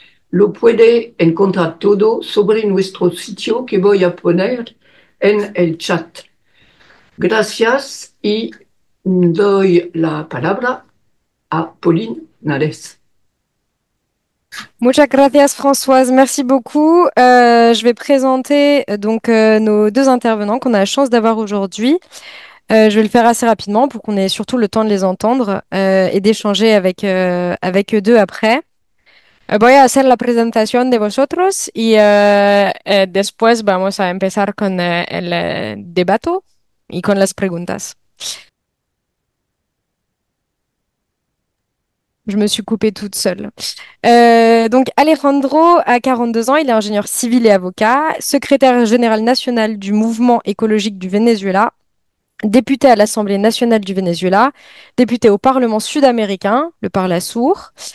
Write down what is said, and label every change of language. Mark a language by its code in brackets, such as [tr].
[es] Lo puede encontrar todo sobre nuestro sitio que voy a poner en el chat. Gracias y doy la palabra a Pauline Nales. Muchas gracias, Françoise. [fr] Merci beaucoup. Je vais présenter nos deux intervenants qu'on a la chance d'avoir aujourd'hui. Je vais le faire assez rapidement pour qu'on ait surtout le temps de les entendre et d'échanger avec eux deux après. [es] Voy a hacer la presentación de vosotros y después vamos a empezar con el debate y con las preguntas. [fr] Je me suis coupée toute seule. Donc Alejandro a 42 ans, il est ingénieur civil et avocat, secrétaire général national du mouvement écologique du Venezuela député à l'Assemblée nationale du Venezuela, député au Parlement sud-américain, le Parlasur.